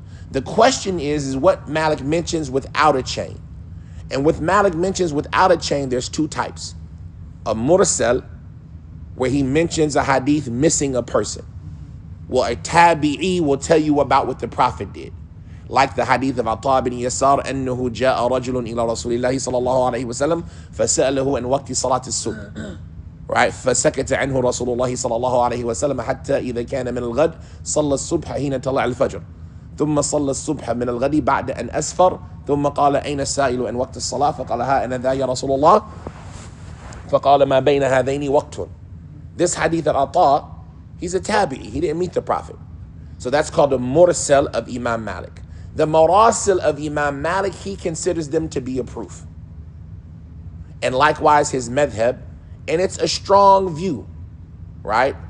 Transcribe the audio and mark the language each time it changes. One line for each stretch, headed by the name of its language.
English: The question is what Malik mentions without a chain. And with Malik mentions without a chain, there's 2 types. A mursal, where he mentions a hadith missing a person. Well, a tabi'i will tell you about what the Prophet did. Like the hadith of Ata bin Yasar,
Arabic: أنه جاء رجل إلى رسول الله صلى الله عليه وسلم فسأله عن وقت صلاة الصبح.
English: Right?
Arabic: فسكت عنه رسول الله صلى الله عليه وسلم حتى إذا كان من الغد صلى الصبح حين طلع الفجر. ثم صلى الصبح من الغد بعد أن أسفر ثم قال أين السائل عن وقت الصلاة فقال ها أنا ذا يا رسول الله فقال ما بين هذين وقت.
English: This hadith of Ata, he's a tabi'i, he didn't meet the Prophet. So that's called a mursal of Imam Malik. The marasil of Imam Malik, he considers them to be a proof. And likewise his madhab, and it's a strong view, right?